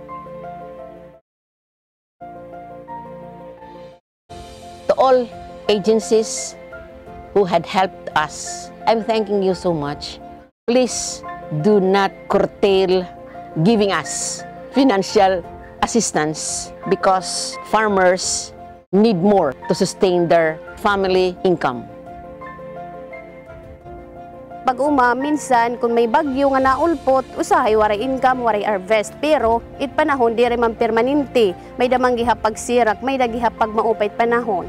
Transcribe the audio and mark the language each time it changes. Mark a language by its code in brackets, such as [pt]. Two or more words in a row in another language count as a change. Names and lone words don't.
[en] To all agencies who had helped us, I'm thanking you so much. Please do not curtail giving us financial assistance because farmers need more to sustain their family income. [war] Pag minsan kung may bagyo nga naulpot, usahay waray income, waray harvest. Pero it panahon di rin man permanente. May damang gihapag sirak, may dagihapag maupay panahon.